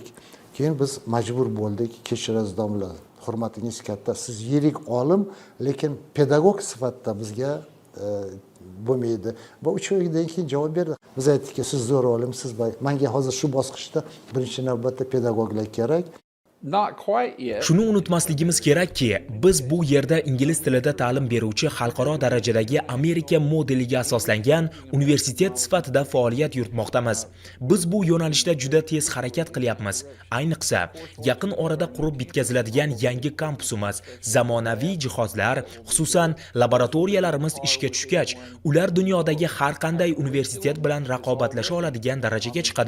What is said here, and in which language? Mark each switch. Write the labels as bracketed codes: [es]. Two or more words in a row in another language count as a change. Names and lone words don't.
[uz] Keyin biz majbur bo'ldik, kechirasiz domla. Hurmatingiz katta, siz yirik olim, lekin pedagog sifatida bizga bo'lmaydi. Bu 3 oydan keyin javob berdi. Biz aytdikki, siz zo'r olimsiz, menga hozir shu bosqichda birinchi navbatda pedagoglar kerak. [en] Not quite yet. [uz] Shuni unutmasligimiz kerakki, biz bu yerda ingliz tilida ta'lim beruvchi xalqaro darajadagi Amerika modeliga asoslangan universitet sifatida faoliyat yuritmoqdamiz. Biz bu yo'nalishda juda tez harakat qilyapmiz. Ayniqsa, yaqin orada qurib bitkaziladigan yangi kampusimiz, zamonaviy jihozlar, xususan laboratoriyalarimiz ishga tushgach, ular dunyodagi har qanday universitet bilan raqobatlasha oladigan darajaga chiqadi.